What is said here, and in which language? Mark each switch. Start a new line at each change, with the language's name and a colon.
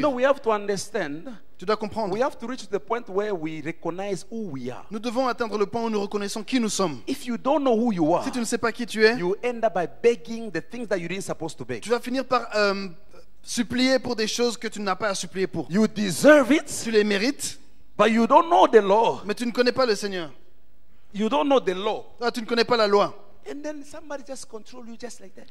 English: know, we have to understand,
French: Tu dois comprendre.
English: we have to reach the point where we recognize who we are.
French: Nous devons atteindre le point où nous reconnaissons qui nous sommes.
English: If you don't know who you are,
French: Si tu ne sais pas qui tu es,
English: you end up by begging the things that you didn't supposed to beg.
French: tu vas finir par supplier pour des choses que tu n'as pas à supplier pour.
English: You deserve it,
French: Tu les mérites,
English: But you don't know the law.
French: Mais tu ne connais pas le Seigneur.
English: You don't know the law.
French: Ah, tu ne connais pas la loi.
English: And then somebody just control you just like that.